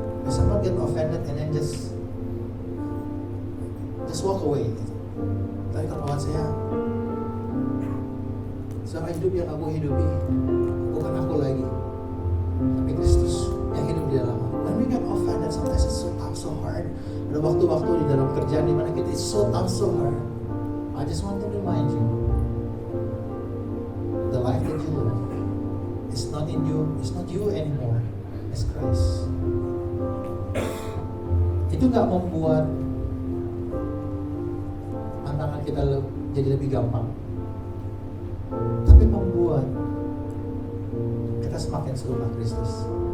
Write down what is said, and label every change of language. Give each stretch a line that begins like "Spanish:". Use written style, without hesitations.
English: Someone get offended and then just walk away.
Indonesian: Tapi kalau kawan saya, selama hidup yang aku hidupi bukan aku lagi, tapi Kristus yang hidup di dalam aku.
English: When we get offended, sometimes it's so tough, so hard.
Indonesian: Ada waktu-waktu di dalam kerjaan di mana kita
English: it's so tough, so hard. I just want to remind you, the life that you live is not in you, it's not you anymore, it's Christ.
Indonesian: Itu nggak membuat tantangan kita jadi lebih gampang, tapi membuat kita semakin serupa Kristus.